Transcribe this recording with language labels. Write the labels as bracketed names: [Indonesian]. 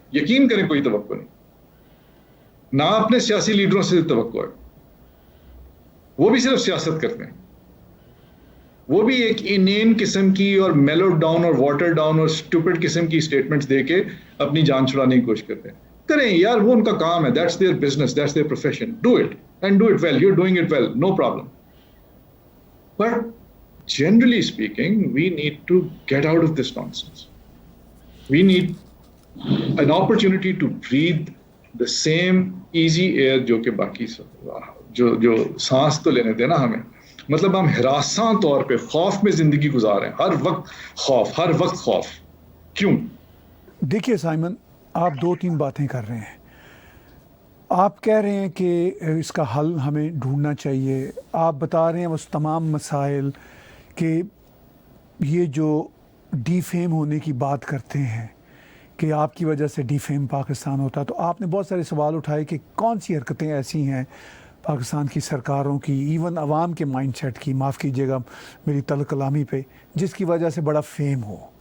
[Urdu] یقین کریں کوئی توقع نہیں. نہ اپنے سیاسی لیڈروں سے توقع ہے, وہ بھی صرف سیاست کرتے ہیں. وہ بھی ایک انین قسم کی اور میلو ڈاؤن اور واٹر ڈاؤن اور اسٹوپڈ قسم کی اسٹیٹمنٹس دے کے اپنی جان چھڑانے کی کوشش کرتے ہیں. کریں یار, وہ ان کا کام ہے, [English] That's their business, that's their profession. Do it and do it well. You are doing it well, no problem. But generally speaking, we need to get out of this nonsense. We need an opportunity to breathe the same easy air [Urdu] جو کہ باقی جو سانس تو لینے دینا ہمیں. مطلب ہم ہراساں طور پہ خوف میں زندگی گزار رہے ہیں, ہر وقت خوف, ہر وقت خوف. کیوں؟ دیکھیے سائمن, آپ 2-3 باتیں کر رہے ہیں. آپ کہہ رہے ہیں کہ اس کا حل ہمیں ڈھونڈنا چاہیے. آپ بتا رہے ہیں اس تمام مسائل کہ یہ جو ڈی فیم ہونے کی بات کرتے ہیں کہ آپ کی وجہ سے ڈی فیم پاکستان ہوتا, تو آپ نے بہت سارے سوال اٹھائے کہ کون سی حرکتیں ایسی ہیں پاکستان کی سرکاروں کی, ایون عوام کے مائنڈ سیٹ کی, معاف کیجیے گا میری تلخ کلامی پہ, جس کی وجہ سے بڑا فیم ہو.